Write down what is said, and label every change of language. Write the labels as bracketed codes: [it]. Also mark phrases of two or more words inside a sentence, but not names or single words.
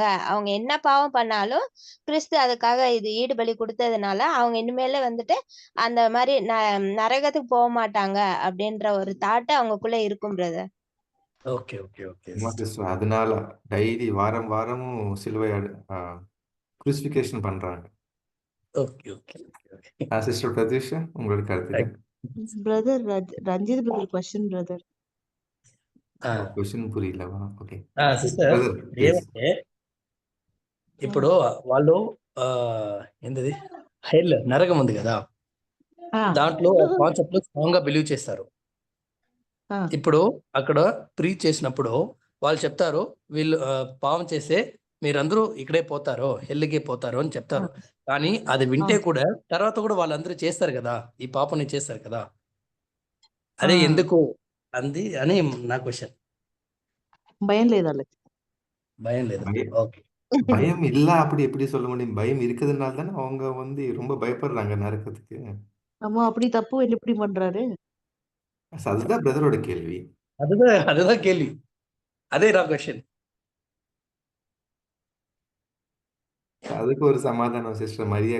[ta] அவங்க என்ன பாவம் பண்ணாலும் கிறிஸ்து அதுக்காக இது ஈடுபலி கொடுத்ததுனால அவங்க இனிமேல வந்துட்டு அந்த மாதிரி நரகத்துக்கு போக மாட்டாங்க அப்படின்ற ஒரு தாட் அவங்களுக்குள்ள இருக்கும் பிரதர். [en] okay okay okay [ta] ஆமா [en] sister. [ta] சிஸ்டர், அதனால டெய்லி வாரம் வாரமும் சிலுவை குரூசிஃபிகேஷன் பண்றாங்க. [en] okay okay okay [ta] சிஸ்டர் பிரதீஷா, உங்களோட கருத்துக்கள். [en] Brother, Ranjit brother, question, brother. [ta] க்வெஸ்சன் புரியலையா? ஓகே [en] సిస్టర్ Brother please. [te] ఏమంటే ఇప్పుడు వాళ్ళు ఏంటది హెల్ నరకం ఉంది కదా, దాంట్లో [en] concept strong [te] గా బిలీవ్ చేస్తారు. ఇప్పుడు అక్కడ ప్రీచ్ చేసినప్పుడు వాళ్ళు చెప్తారు వీళ్ళు పాపం చేస్తే మీరందరూ ఇక్కడే పోతారు, హెల్లికే పోతారు అని చెప్తారు. కానీ అది వింటే కూడా తర్వాత కూడా వాళ్ళందరూ చేస్తారు కదా, ఈ పాపని చేస్తారు కదా, అదే ఎందుకు అంది అని నా క్వశ్చన్. భయం లేదు వాళ్ళకి. భయం లేదు. ఓకే. [ta] பயம் இல்ல அப்படி எப்படி சொல்ல முடியும்? பயம் இருக்கிறதுனால தானே அவங்க வந்து ரொம்ப பயப்படுறாங்க நரக்கத்துக்கு. அம்மா அப்படி தப்பு எப்படி பண்றாரு? அதுதான் பிரதரோட கேள்வி. அதுதான் கேள்வி, அதே நான் கொஸ்டின். அதுக்கு ஒரு சமாதானம் சிஸ்டர் மரியா